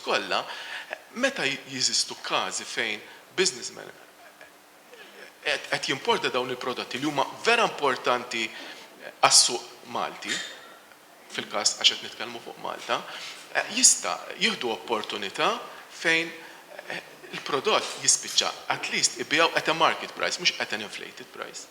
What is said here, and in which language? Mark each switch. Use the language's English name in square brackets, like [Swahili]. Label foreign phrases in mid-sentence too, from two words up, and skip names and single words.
[Maltese] kollha, meta jeżistu każi fejn businessman qed jimporta dawn il-prodotti li huma vera importanti għas-suq Malti, fil-każ għax qed nitkellmu fuq Malta, jista' jieħdu opportunità fejn il-prodott jispiċċa [English] at least [Maltese] ibiegħu [English] at a market price, [Maltese] mhux [English] at an inflated price.